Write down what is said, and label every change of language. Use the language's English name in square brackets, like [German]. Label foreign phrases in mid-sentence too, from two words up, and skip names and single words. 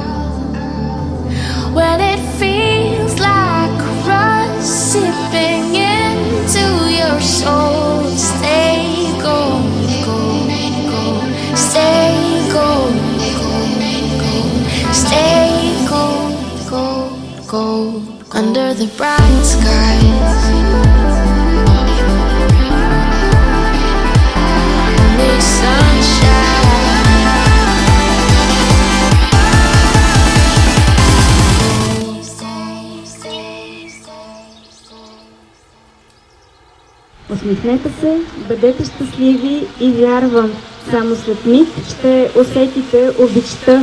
[English] When it feels like rust sipping into your soul, stay gold, gold, gold, stay gold, gold, gold, stay gold, gold, gold, under the bright skies. Only sunshine. [Bulgarian] Усмихнете се, бъдете щастливи и вярвам, само след миг ще усетите обичта.